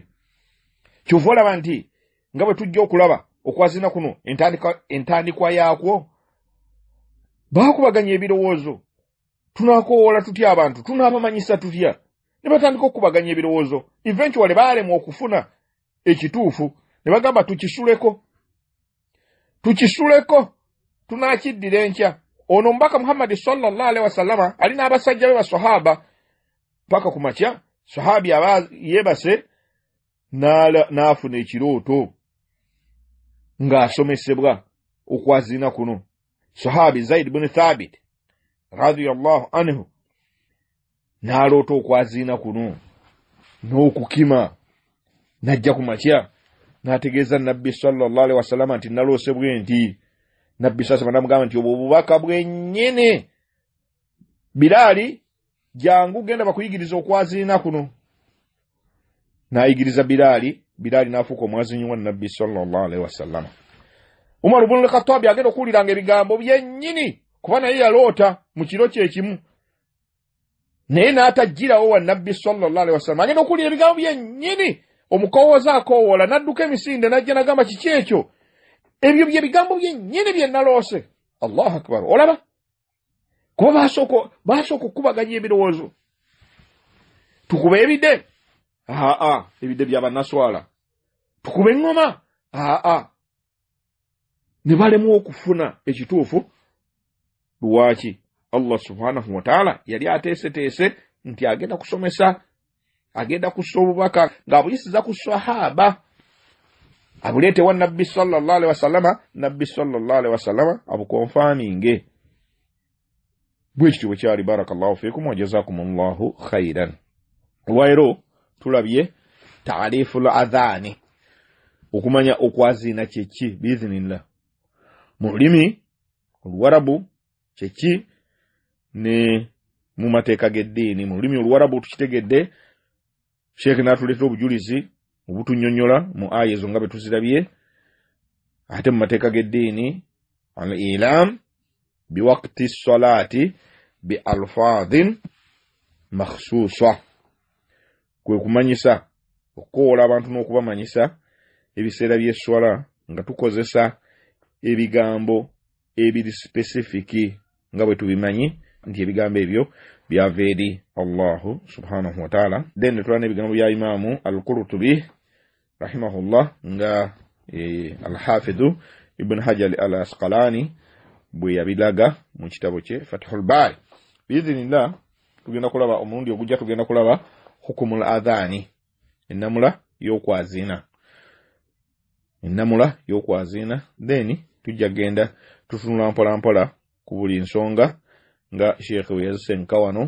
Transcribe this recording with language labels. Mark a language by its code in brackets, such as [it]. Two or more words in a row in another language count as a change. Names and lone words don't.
[lg] Kyova olaba nti nga bwe tujja okulaba okwazina kuno entandikwa yaakwo, baakubaganya ebirowoozo. Tunaakowoola tutya abantu, tunaabamanyisa tutya? Ne batandika okubaganya ebirowoozo. Eventually baalemwa okufuna ekituufu, ne bagamba tukisuleko, tunaakiddira enkya. Ono Omubaka Muhammad [ar] صلى الله عليه وسلم [lg] alina abasajja be basahaba, paka ku makya sahabi aba yebase n'afuna ekirooto ng'asomesebwa okwazina kuno. sahabi Zaid ibn Thabit [ar] رضي الله عنه [lg] naloota okwazina kuno n'okukima najja ku makya n'ategeeza nabbi [ar] صلى الله عليه وسلم [lg] nti naloose bwenti. Nabbi sasa namugamba nti obubaka bwennyene Bilali jangu genda bakuyigiriza okwazina kuno. N'ayigiriza Bilali n'afuuka omwazinyi wa nabbi [ar] صلى الله عليه وسلم. [lg] Umar ibn al-Khattab agenda okuwuliranga ebigambo byennyini kuba naye yaloota mu kiro kye kimu. Naye n'atajjirawo wa nabbi [ar] صلى الله عليه وسلم [lg] agenda okuwulira ebigambo byennyini. Omukowooza akowoola n'adduka emisinde n'ajja n'agamba kiki ekyo? Ebyo bye bigambo byennyini bye naloose. [ar] الله أكبر. Olaba? [lg] Kuba baasooka okukubaganya ebirowoozo. Tukube ebide? Ebide by'abannaswala. Tukube eŋŋoma? Ne balemu okufuna ekituufu. Lwaki? [ar] الله سبحانه وتعالى [lg] yali ateeseteese nti agenda kusomesa, agenda kussa obubaka ng'abuyisiza ku sahaba. Abuleete wa nabbi [ar] صلى الله عليه وسلم, [lg] nabbi [ar] صلى الله عليه وسلم [lg] abukonfaaminge. Bwekityo bwe kyali. [ar] بارك الله فيكم وجزاكم الله خيرا. [lg] Olwairo tulabye [ar] تعريف الأذان, [lg] okumanya okwazina kyeki biiznillah. Mu lulimi Oluwarabu kyeki ne mu mateeka g'eddiini. Mu lulimi Oluwarabu tukitegedde, Sheikh n'atuleetera obujulizi obutunnyonnyola mu aya ezo nga bwe tuzirabye. Ate mu mateeka g'eddiini [ar] الإعلام بوقت الصلاة ب ألفاظ مخصوصة, [lg] kwe kumanyisa, okukoola abantu n'okubamanyisa ebiseera by'esswala nga tukozesa ebigambo ebiri specific nga bwe tubimanyi nti ebigambo ebyo byava eri [ar] الله سبحانه وتعالى. [lg] Then tulana ebigambo bya Imamu al-Qurtubi rahimahullah nga al-Hafidhu Ibn Hajar al-Asqalani bwe yabilaga mu kitabo kye Fathul Bari. Biidhnillah tugenda kulaba omulundi ogujja, tugenda kulaba [ar] حكم الأذان, [lg] ennamula y'okwazina. Then tujja genda tutunula mpola mpola ku buli nsonga nga Sheikh we yazisenka wano.